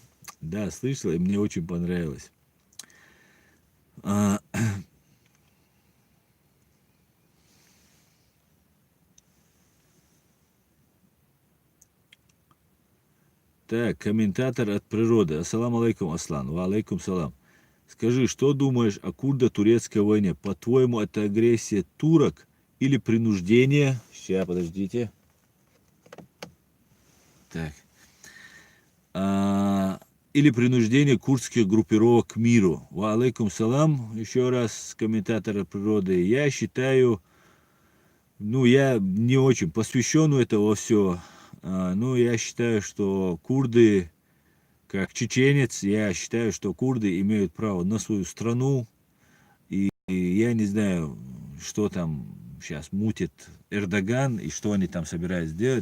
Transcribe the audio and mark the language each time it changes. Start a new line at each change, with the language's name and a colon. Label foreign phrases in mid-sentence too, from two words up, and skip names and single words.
Russian: Да, слышал, и мне очень понравилось. Так, комментатор от природы.
Arabic: السلام عليكم, Аслан. وعليكم السلام.
Russian: Скажи, что думаешь о курдо-турецкой войне? По-твоему, это агрессия турок или принуждение? Сейчас, подождите. Так. или принуждение курдских группировок к миру.
Arabic: وعليكم السلام,
Russian: еще раз, комментатор природы. Я считаю, ну, я не очень посвящен в это во все, но я считаю, что курды, как чеченец, я считаю, что курды имеют право на свою страну, и я не знаю, что там сейчас мутит Эрдоган и что они там собираются делать.